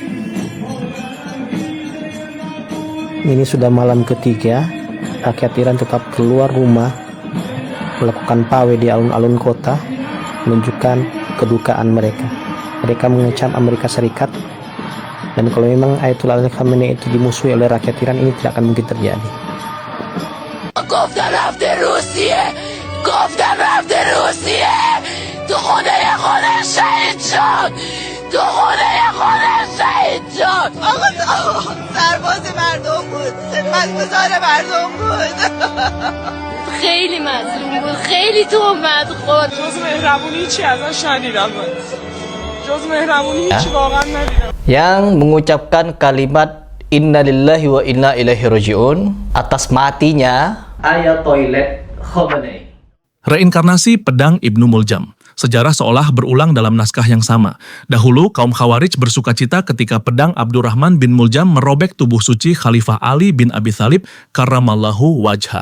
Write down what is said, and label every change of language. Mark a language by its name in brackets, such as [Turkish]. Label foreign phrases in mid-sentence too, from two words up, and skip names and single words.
[Indonesian] Ini sudah malam ketiga, rakyat Iran tetap keluar rumah, melakukan pawai di alun-alun kota, menunjukkan kedukaan mereka. Mereka mengecam Amerika Serikat, dan kalau memang Ayatollah Ali Khamenei itu dimusuhi oleh rakyat Iran, ini tidak akan mungkin terjadi. [Persian] گفتن رفته روسیه، گفتن رفته روسیه، تو خونه خودش شهید شد، تو خونه خودش شهید شد. آقا سرباز مردم بود، خدمتگزار مردم بود. خیلی مظلوم بود، خیلی تهمت خورد. جز مهربونی چی ازش شنیدم من؟ جز مهربونی هیچی واقعا ندیدم. [Indonesian] Yang mengucapkan kalimat [Arabic] إنا لله وإنا إليه راجعون [Indonesian] atas matinya Ayatollah Khamenei. Reinkarnasi pedang Ibnu Muljam. Sejarah seolah berulang dalam naskah yang sama. Dahulu, kaum Khawarij bersukacita ketika pedang Abdurrahman bin Muljam merobek tubuh suci Khalifah Ali bin Abi Thalib [Arabic] كرم الله وجهه.